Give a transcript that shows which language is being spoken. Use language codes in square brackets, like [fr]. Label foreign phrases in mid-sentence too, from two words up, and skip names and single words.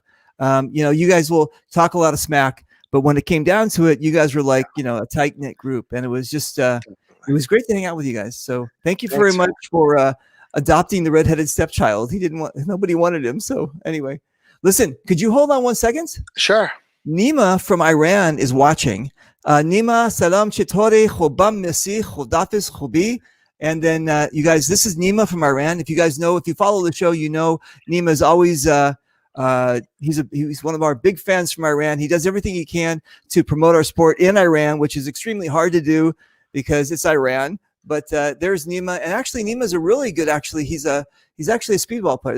[en] You guys will talk a lot of smack, but when it came down to it, you guys were like, a tight knit group, and it was just it was great to hang out with you guys. So thank you very much for adopting the redheaded stepchild. Nobody wanted him. So anyway, listen, could you hold on 1 second? Sure. Nima from Iran is watching. [fa] Nima, سلام چطوری، خوبم مرسی، خداحافظ خوبی. [en] And then you guys, this is Nima from Iran. If you guys know, if you follow the show, Nima is always he's one of our big fans from Iran. He does everything he can to promote our sport in Iran, which is extremely hard to do because it's Iran. But there's Nima, and actually Nima's a really good. Actually, he's actually a speedball player.